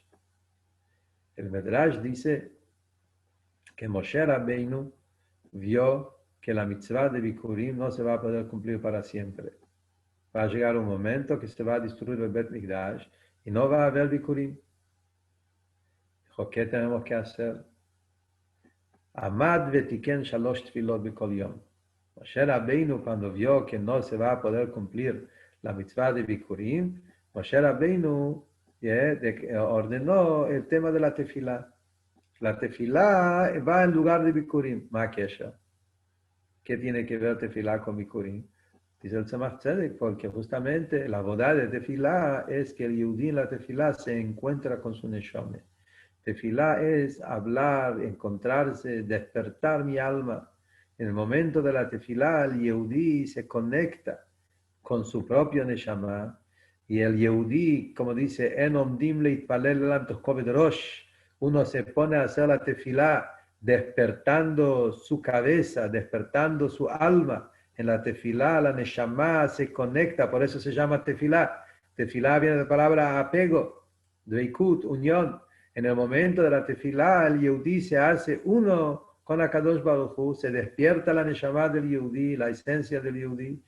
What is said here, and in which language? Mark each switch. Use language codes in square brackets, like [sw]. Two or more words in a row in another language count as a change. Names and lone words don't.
[es] El Medrash dice que Moshe Rabbeinu vio que la mitzvah de Bikurim no se va a poder cumplir para siempre. Va a llegar un momento que se va a destruir el [he] בית מקדש [es] y no va a haber Bikurim. Dijo, ¿qué tenemos que hacer? [he] עמד ותיקן שלוש תפילות בכל יום. [es] Moshe Rabbeinu, cuando vio que no se va a poder cumplir la mitzvah de Bikurim, Moshe Rabbeinu ordenó el tema de la tefilá. La tefilá va en lugar de Bikurim. [he] מה קשה. [es] ¿Qué tiene que ver tefilá con Bikurim? Dice el Tzemach Tzedek, porque justamente la boda de tefilá es que el yehudí en la tefilá se encuentra con su neshama. Tefilá es hablar, encontrarse, despertar mi alma. En el momento de la tefilá, el yehudí se conecta con su propio neshama. Y el yehudí, como dice, [he] אין עומדים להתפלל אלא מתוך כובד ראש, [es] uno se pone a hacer la tefilá despertando su cabeza, despertando su alma. En la tefilá, la neshama se conecta, por eso se llama tefilá. Tefilá viene de la palabra apego, dveikut, unión. En el momento de la tefilá, el yehudí se hace uno con Akadosh Baruj Hu, se despierta la neshama del yehudí, la esencia del yehudí.